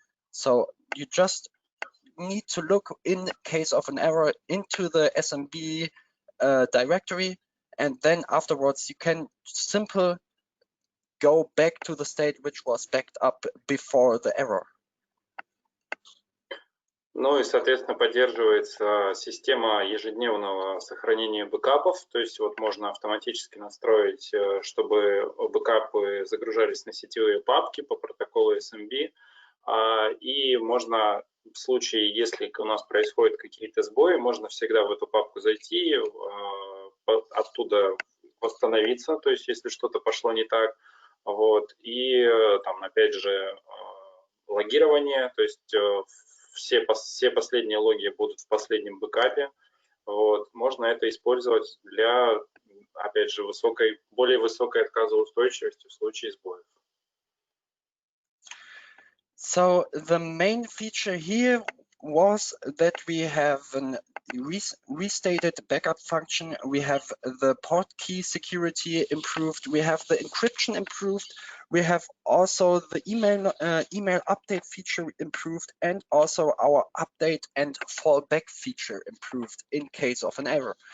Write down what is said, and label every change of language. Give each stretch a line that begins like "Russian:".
English: So you just need to look in case of an error into the SMB directory, and then afterwards you can simply go back to the state which was backed up before the error.
Russian: Ну и, соответственно, поддерживается система ежедневного сохранения бэкапов, то есть вот можно автоматически настроить, чтобы бэкапы загружались на сетевые папки по протоколу SMB, и можно в случае, если у нас происходят какие-то сбои, можно всегда в эту папку зайти, оттуда восстановиться, то есть если что-то пошло не так, вот, и там опять же логирование, то есть все последние логи будут в последнем бэкапе. Вот. Можно это использовать для, опять же, более высокой отказоустойчивости в случае сбоев.
English: So the main feature here was that we have a restated backup function. We have the port key security improved. We have the encryption improved. We have also the email update feature improved, and also our update and fallback feature improved in case of an error.